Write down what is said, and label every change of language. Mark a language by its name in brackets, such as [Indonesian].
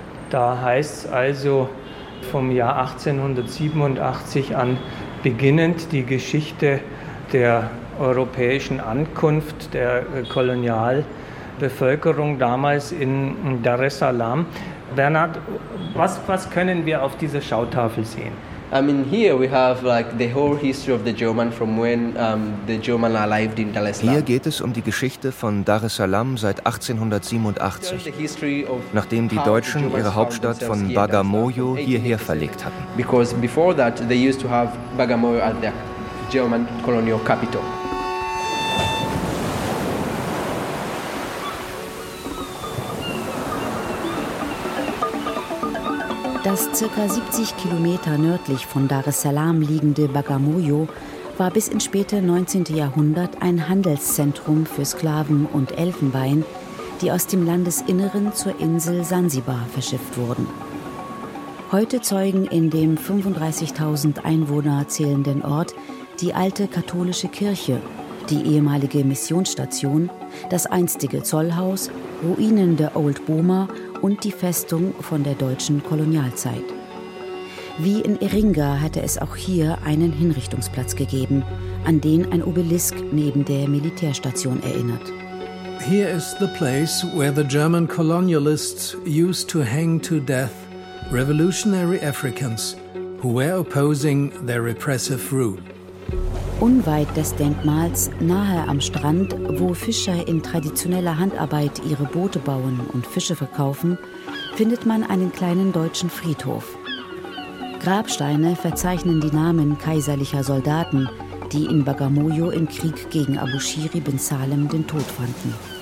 [German] Da heißt es also vom Jahr 1887 an beginnend die Geschichte der europäischen Ankunft der Kolonialbevölkerung damals in Dar es Salaam. Bernhard, was können wir auf dieser Schautafel sehen? [English] I mean, here we have like the whole history of the German from when the German arrived in Dar es Salaam. [German] Hier geht es um die Geschichte von Dar es Salaam seit 1887, nachdem die Deutschen ihre Hauptstadt von Bagamoyo hierher verlegt hatten. [English] Because before that they used to have Bagamoyo as their German colonial capital. [German] Das ca. 70 Kilometer nördlich von Dar es Salaam liegende Bagamoyo war bis ins späte 19. Jahrhundert ein Handelszentrum für Sklaven und Elfenbein, die aus dem Landesinneren zur Insel Sansibar verschifft wurden. Heute zeugen in dem 35.000 Einwohner zählenden Ort die alte katholische Kirche, die ehemalige Missionsstation, das einstige Zollhaus, Ruinen der Old Boma und die Festung von der deutschen Kolonialzeit. Wie in Iringa hatte es auch hier einen Hinrichtungsplatz gegeben, an den ein Obelisk neben der Militärstation erinnert. [English] Here is the place where the German colonialists used to hang to death revolutionary Africans who were opposing their repressive rule. [German] Unweit des Denkmals, nahe am Strand, wo Fischer in traditioneller Handarbeit ihre Boote bauen und Fische verkaufen, findet man einen kleinen deutschen Friedhof. Grabsteine verzeichnen die Namen kaiserlicher Soldaten, die in Bagamoyo im Krieg gegen Abushiri bin Salem den Tod fanden.